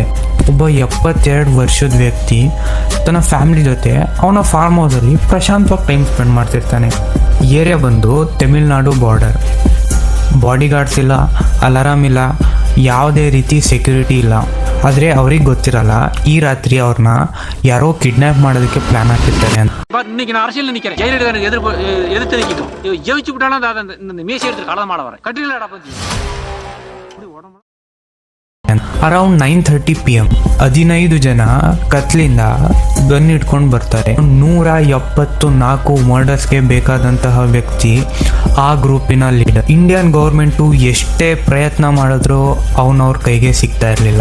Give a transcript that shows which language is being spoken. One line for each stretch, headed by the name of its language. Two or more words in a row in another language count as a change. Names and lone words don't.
Kannada: ಒಬ್ಬ 72 ವರ್ಷದ ವ್ಯಕ್ತಿ ತನ್ನ ಫ್ಯಾಮಿಲಿ ಜೊತೆ ಅವನ ಫಾರ್ಮ್ ಹೌಸಲ್ಲಿ ಪ್ರಶಾಂತವಾಗಿ
English: time spend
Kannada: ಮಾಡ್ತಿರ್ತಾನೆ. ಏರಿಯಾ ಬಂದು ತಮಿಳ್ನಾಡು ಬಾರ್ಡರ್. ಬಾಡಿಗಾರ್ಡ್ಸ್ ಇಲ್ಲ, ಅಲಾರಾಮ್ ಇಲ್ಲ, ಯಾವುದೇ ರೀತಿ ಸೆಕ್ಯೂರಿಟಿ ಇಲ್ಲ. ಆದರೆ ಅವ್ರಿಗೆ ಗೊತ್ತಿರಲ್ಲ ಈ ರಾತ್ರಿ ಅವ್ರನ್ನ ಯಾರೋ ಕಿಡ್ನಾಪ್ ಮಾಡೋದಕ್ಕೆ ಪ್ಲಾನ್ ಹಾಕಿರ್ತಾರೆ ಅಂತ.
Tamil: இன்னைக்கு நான் அரசியல் நிக்கிறேன். ஜெயலலிதா எதிர்த்து நிக்கணும். ஜெயிச்சு விட்டாலும் அந்த மேசி எடுத்து கலந்து மாட வரேன். கட்டிலடா பத்தி.
Kannada: ಅರೌಂಡ್ 9:30 PM 15 ಜನ ಕತ್ಲಿಂದ ಗನ್ ಇಟ್ಕೊಂಡು ಬರ್ತಾರೆ. 174 ಮರ್ಡರ್ಸ್ಗೆ ಬೇಕಾದಂತಹ ವ್ಯಕ್ತಿ ಆ ಗ್ರೂಪಿನ ಲೀಡರ್.
English: Indian government
Kannada: ಎಷ್ಟೇ ಪ್ರಯತ್ನ ಮಾಡಿದ್ರೂ ಅವನವ್ರ ಕೈಗೆ ಸಿಗ್ತಾ ಇರಲಿಲ್ಲ.